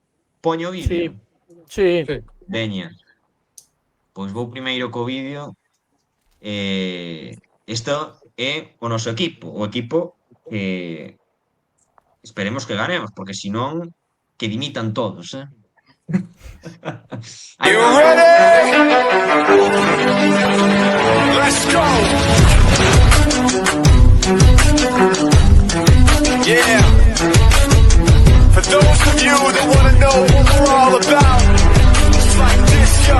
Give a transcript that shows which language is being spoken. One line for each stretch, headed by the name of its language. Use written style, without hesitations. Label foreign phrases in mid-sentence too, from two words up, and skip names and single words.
Galician: Poño o vídeo? Sí. Veña. Pois vou primeiro co vídeo. Isto é o noso equipo. O equipo que esperemos que ganemos, porque senón que dimitan todos,
English: You ready? Let's go. Yeah. For those of you that want to know what we're all about, it's like this, yo.